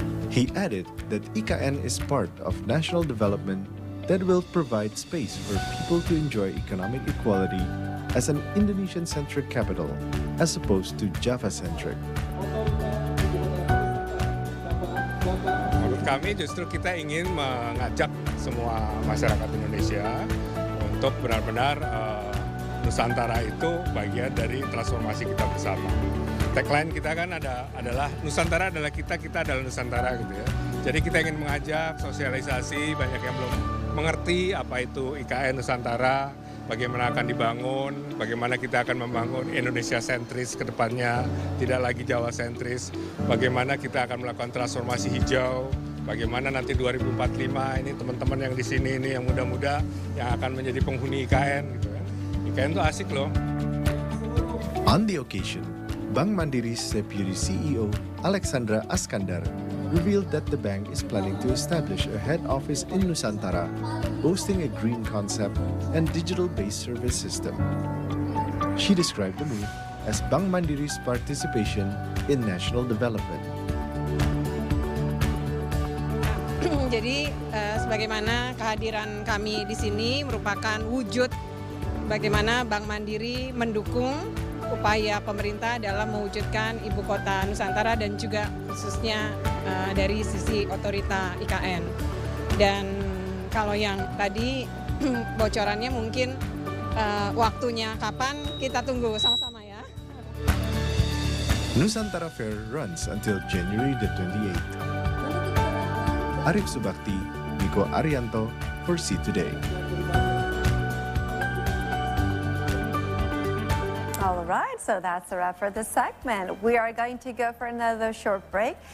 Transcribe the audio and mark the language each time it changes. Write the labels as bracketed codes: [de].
[en] He added that IKN is part of national development that will provide space for people to enjoy economic equality as an Indonesian-centric capital as opposed to Java-centric. [id] Menurut kami justru kita ingin mengajak semua masyarakat Indonesia untuk benar-benar Nusantara itu bagian dari transformasi kita bersama. Tagline kita kan adalah Nusantara adalah kita adalah Nusantara gitu ya. Jadi kita ingin mengajak sosialisasi, banyak yang belum mengerti apa itu IKN Nusantara, bagaimana akan dibangun, bagaimana kita akan membangun Indonesia sentris ke depannya, tidak lagi Jawa sentris, bagaimana kita akan melakukan transformasi hijau, bagaimana nanti 2045 ini teman-teman yang di sini ini yang muda-muda yang akan menjadi penghuni IKN gitu kan. IKN itu asik loh. [en] On the occasion, Bank Mandiri's Deputy CEO Alexandra Askandar revealed that the bank is planning to establish a head office in Nusantara, boasting a green concept and digital-based service system. She described the move as Bank Mandiri's participation in national development. [id] Jadi, sebagaimana kehadiran kami di sini merupakan wujud bagaimana Bank Mandiri mendukung upaya pemerintah dalam mewujudkan ibu kota Nusantara dan juga khususnya dari sisi otorita IKN. Dan kalau yang tadi bocorannya mungkin waktunya kapan kita tunggu sama-sama ya. [en] Nusantara Fair runs until January the 28th. Arif Subakti, Niko Arianto for C Today. All right, so that's a wrap for this segment. We are going to go for another short break.